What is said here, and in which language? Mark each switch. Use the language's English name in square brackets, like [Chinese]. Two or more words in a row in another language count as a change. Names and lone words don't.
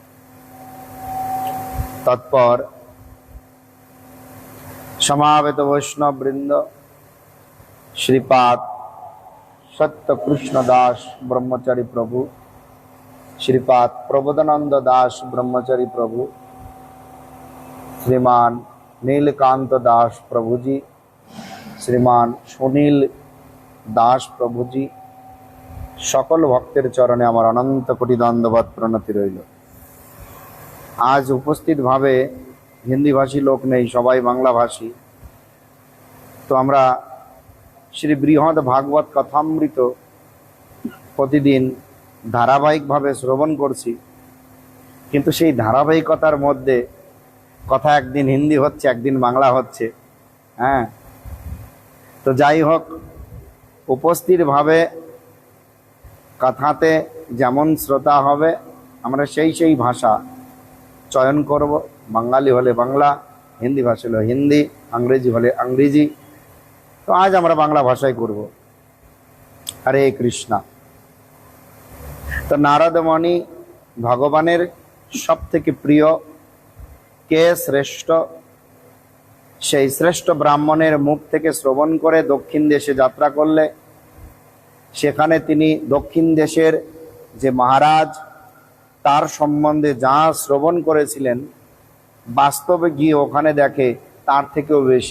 [Bangla] তৎপর সমাবেত বৈষ্ণব বৃন্দ শ্রীপাদ সত্য কৃষ্ণ দাস ব্রহ্মচারী প্রভু, শ্রীপাদ প্রবোধানন্দ দাস ব্রহ্মচারী প্রভু, শ্রীমান নীলকান্ত দাস প্রভু জী, শ্রীমান সুনীল দাস প্রভু জী, সকল ভক্তের চরণে আমার অনন্ত কোটি দণ্ডবৎ প্রণতি রইল। আজ উপস্থিত ভাবে হিন্দি ভাষী লোক নহি, সবাই বাংলা ভাষী। তো আমরা শ্রী বৃহদ ভাগবত কথামৃত প্রতিদিন ধারাবাহিক ভাবে শ্রবণ করছি, কিন্তু সেই ধারাবাহিকতার মধ্য কথা একদিন হিন্দি হচ্ছে একদিন বাংলা হচ্ছে। হ্যাঁ, তো যাই হোক উপস্থিত ভাবে কথাতে যেমন শ্রোতা হবে আমরা সেই ভাষা চয়ন করব। বাঙালি হলে বাংলা, হিন্দি ভাষা হলো হিন্দি, ইংরেজি হলে ইংরেজি। তো আজ আমরা বাংলা ভাষায় করব। হরে কৃষ্ণা। তো নারদ মুনি ভগবানের সবথেকে প্রিয় কে শ্রেষ্ঠ সেই শ্রেষ্ঠ ব্রাহ্মণের মুখ থেকে শ্রবণ করে দক্ষিণ দেশে যাত্রা করলে সেখানে তিনি দক্ষিণ দেশের যে মহারাজ তার সম্বন্ধে যা শ্রবণ করেছিলেন বাস্তবে গিয়ে ওখানে দেখে তার থেকেও বেশি।